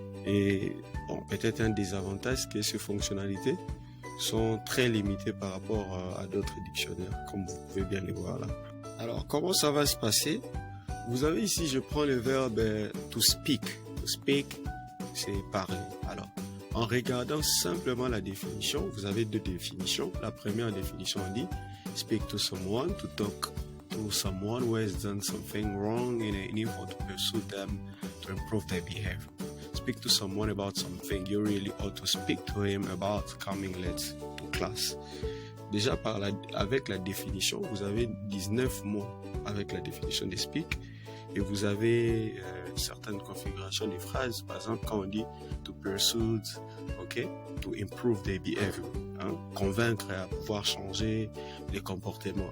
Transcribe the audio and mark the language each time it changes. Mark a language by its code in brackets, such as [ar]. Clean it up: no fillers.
[fr] Et bon, peut-être un désavantage, c'est que ces fonctionnalités sont très limitées par rapport à d'autres dictionnaires, comme vous pouvez bien les voir là. Alors, comment ça va se passer? Vous avez ici, je prends le verbe to speak. To speak, c'est parler. Alors, en regardant simplement la définition, vous avez deux définitions. La première définition dit [en] speak to someone, to talk to someone who has done something wrong in an effort to pursue them to improve their behavior. Speak to someone about something, you really ought to speak to him about coming late to class. [fr] Déjà, avec la définition, vous avez 19 mots avec la définition de speak et vous avez certaines configurations des phrases. Par exemple, quand on dit to pursue, okay, [en] to improve their behavior, [fr] hein, convaincre à pouvoir changer les comportements.